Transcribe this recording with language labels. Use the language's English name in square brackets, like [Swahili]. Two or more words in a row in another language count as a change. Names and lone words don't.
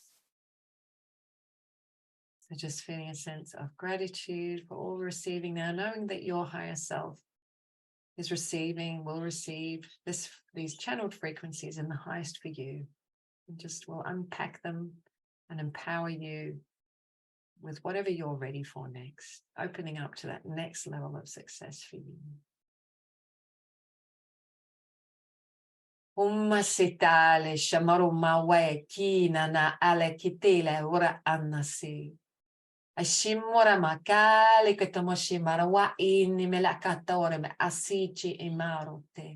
[English] So just feeling a sense of gratitude for all receiving now, knowing that your higher self is receiving, will receive these channeled frequencies in the highest for you. And just will unpack them and empower you with whatever you're ready for next, opening up to that next level of success for you. Ummasitale shamarumawe kina na ale kitile ura annasi. Ashimura makale ketamoshimara wa ini melakatore me asici imarote.